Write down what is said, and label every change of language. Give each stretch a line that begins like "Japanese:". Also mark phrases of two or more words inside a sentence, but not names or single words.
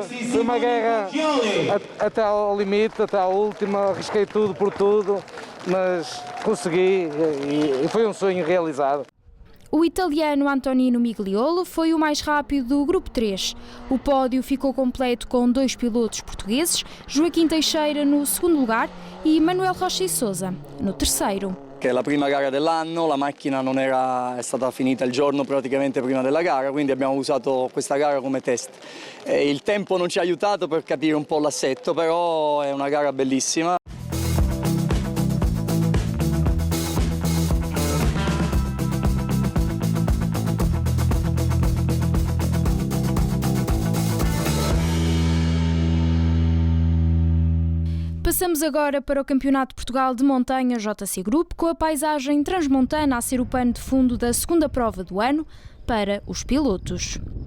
Portuguese: Foi uma guerra até ao limite, até à última, arrisquei tudo por tudo, mas consegui e foi um sonho realizado. O italiano Antonino Migliolo foi o mais rápido do grupo 3. O pódio ficou completo com 2 pilotos portugueses, Joaquim Teixeira no segundo lugar e Manuel Rocha e Sousa no terceiro.
Italian: Che è la prima gara dell'anno, la macchina è stata finita il giorno praticamente prima della gara, quindi abbiamo usato questa gara come test. Il tempo non ci ha aiutato per capire un po' l'assetto, però è una gara bellissima.
Portuguese: Passamos agora para o Campeonato de Portugal de Montanha JC Group, com a paisagem transmontana a ser o pano de fundo da segunda prova do ano para os pilotos.